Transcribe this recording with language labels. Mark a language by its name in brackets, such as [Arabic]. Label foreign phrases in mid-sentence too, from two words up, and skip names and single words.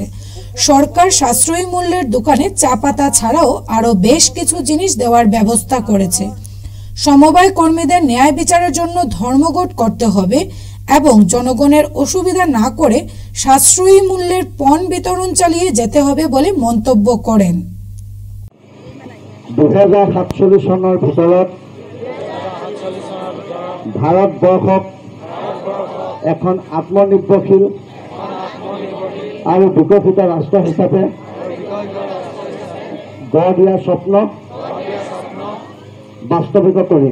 [Bangla] সরকার সাশ্রয়ী মূল্যের দোকানে চা পাতা ছাড়াও আরও বেশ কিছু জিনিস দেওয়ার ব্যবস্থা করেছে। সমবায় কর্মীদের ন্যায় বিচারের জন্য ধর্মঘট করতে হবে এবং জনগণের অসুবিধা না করে সাশ্রয়ী মূল্যের পণ বিতরণ চালিয়ে যেতে হবে বলে মন্তব্য করেন। [Assamese] 2047 চনৰ ভিতৰত ভাৰতবৰ্ষক এখন আত্মনিৰ্ভৰশীল আৰু বিকশিত ৰাষ্ট্ৰ হিচাপে গঢ় দিয়াৰ স্বপ্ন বাস্তৱিত কৰিম।